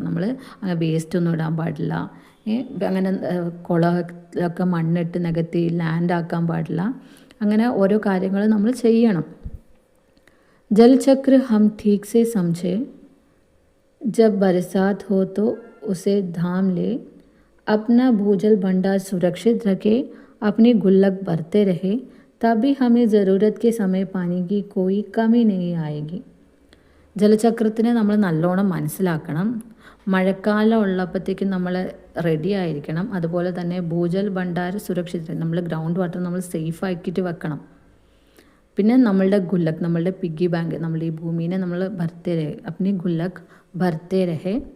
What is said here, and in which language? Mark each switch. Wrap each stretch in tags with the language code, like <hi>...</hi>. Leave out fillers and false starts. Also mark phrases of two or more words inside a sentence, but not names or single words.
<ml>നമ്മൾ വേസ്റ്റ് ഒന്നും ഇടാൻ പാടില്ല, അങ്ങനെ കുളമൊക്കെ മണ്ണിട്ട് നികത്തി ലാൻഡാക്കാൻ പാടില്ല. അങ്ങനെ ഓരോ കാര്യങ്ങൾ നമ്മൾ ചെയ്യണം.</ml> <hi>जलचक्र हम ठीक से समझे, जब बरसात हो तो उसे धाम ले, अपना भूजल भंडार सुरक्षित रखे, अपनी गुल्लक भरते रहे, तभी हमें ज़रूरत के समय पानी की कोई कमी नहीं आएगी.</hi> <ml>ജലചക്രത്തിനെ നമ്മൾ നല്ലോണം മനസ്സിലാക്കണം. മഴക്കാലം ഉള്ളപ്പോഴത്തേക്കും നമ്മൾ റെഡി ആയിരിക്കണം. അതുപോലെ തന്നെ</ml> <hi>भूजल भंडार सुरक्षित,</hi> <ml>നമ്മൾ</ml> <en>ground water</en> <ml>നമ്മൾ സേഫ് ആക്കിയിട്ട് വെക്കണം. പിന്നെ നമ്മളുടെ ഗുല്ലക്, നമ്മളുടെ</ml> <en>piggy bank,</en> <ml>നമ്മൾ ഈ ഭൂമിനെ നമ്മൾ</ml> <hi>भरते रहे, अपनी गुल्लक भरते रहे.</hi>